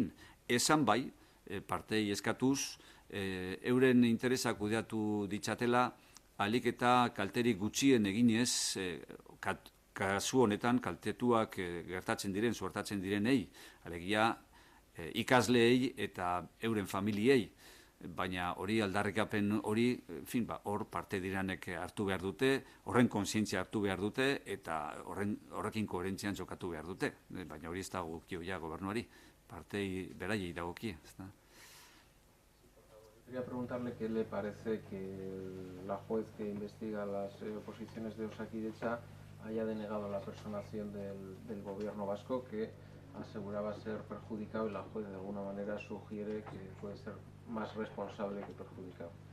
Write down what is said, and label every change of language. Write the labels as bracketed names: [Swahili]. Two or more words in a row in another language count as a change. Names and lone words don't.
[Basque] Esan bai, partei eskatuz, euren interesak kudeatu ditzatela, ahalik eta kalterik gutxien eginez, kasu honetan kaltetuak gertatzen diren, suertatzen direnei, alegia ikasleei eta euren familiei, baina hori aldarrikapen hori, hor parte diranek hartu behar dute, horren kontzientzia hartu behar dute, eta horrekin koherentzian jokatu behar dute. Baina hori ez dagokio ja gobernuari, partei beraiei dagokie. [Spanish] Quería preguntarle qué le parece que la juez que investiga las oposiciones de Osakidetza haya denegado la personación del gobierno vasco, que aseguraba ser perjudicado y la juez de alguna manera sugiere que puede ser más responsable que perjudicado.